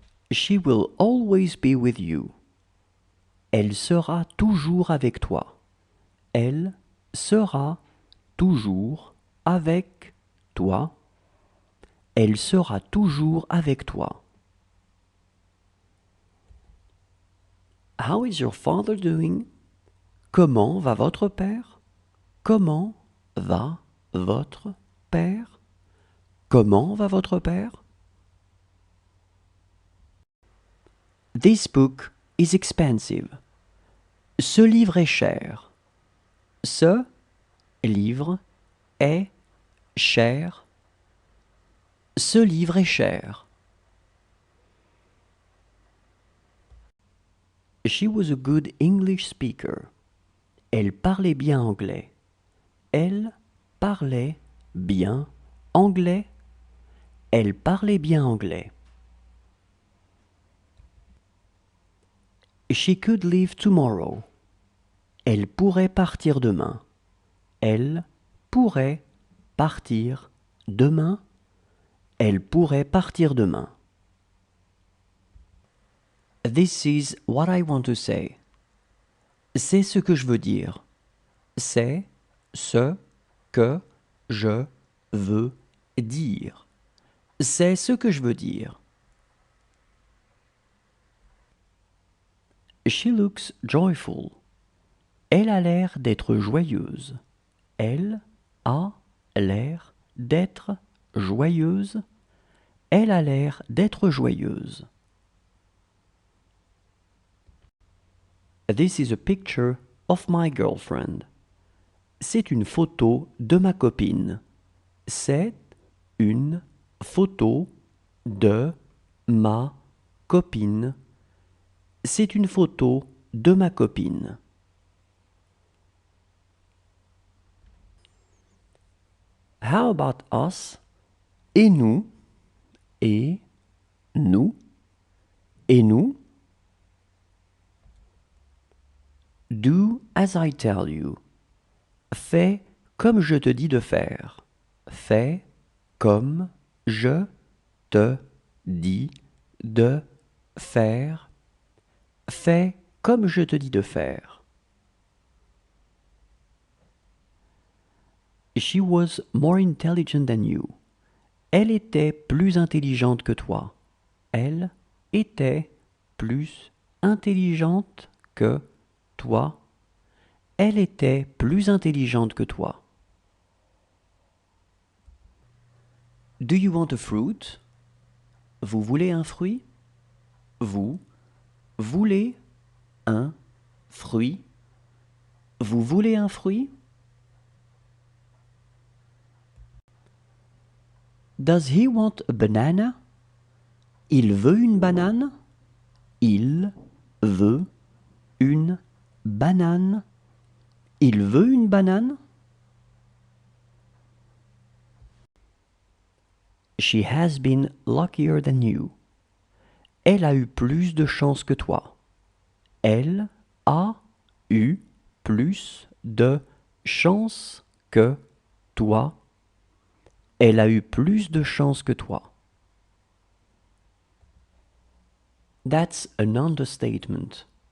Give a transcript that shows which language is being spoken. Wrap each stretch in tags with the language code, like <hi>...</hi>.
<en>She will always be with you.</en> <fr>Elle sera toujours avec toi. Elle sera toujours avec toi. Elle sera toujours avec toi.</fr> <en>How is your father doing?</en> <fr>Comment va votre père? Comment va votre père? Comment va votre père?</fr> <en>This book is expensive.</en> <fr>Ce livre est cher. Ce livre est cher. Ce livre est cher.</fr> <en>She was a good English speaker.</en> <fr>Elle parlait bien anglais. Elle parlait bien anglais. Elle parlait bien anglais.</fr> <en>She could leave tomorrow.</en> <fr>Elle pourrait partir demain. Elle pourrait partir demain. Elle pourrait partir demain.</fr> <en>This is what I want to say.</en> <fr>C'est ce que je veux dire. C'est ce que je veux dire. C'est ce que je veux dire.</fr> <en>She looks joyful.</en> <fr>Elle a l'air d'être joyeuse. Elle a l'air d'être joyeuse. Elle a l'air d'être joyeuse.</fr> <en>This is a picture of my girlfriend.</en> <fr>C'est une photo de ma copine. C'est une photo de ma copine. C'est une photo de ma copine.</fr> <en>How about us?</en> <fr>Et nous? Et nous? Et nous?</fr> <en>Do as I tell you.</en> <fr>Fais comme je te dis de faire. Fais comme je te dis de faire. Fais comme je te dis de faire.</fr> <en>She was more intelligent than you.</en> <fr>Elle était plus intelligente que toi. Elle était plus intelligente que toi. Elle était plus intelligente que toi.</fr> <en>Do you want a fruit?</en> <fr>Vous voulez un fruit? Vous voulez un fruit? Vous voulez un fruit?</fr> <en>Does he want a banana?</en> <fr>Il veut une banane? Il veut une banane? Il veut une banane?</fr> <en>She has been luckier than you.</en> <fr>Elle a eu plus de chance que toi. Elle a eu plus de chance que toi. Elle a eu plus de chance que toi.</fr> <en>That's an understatement.</en>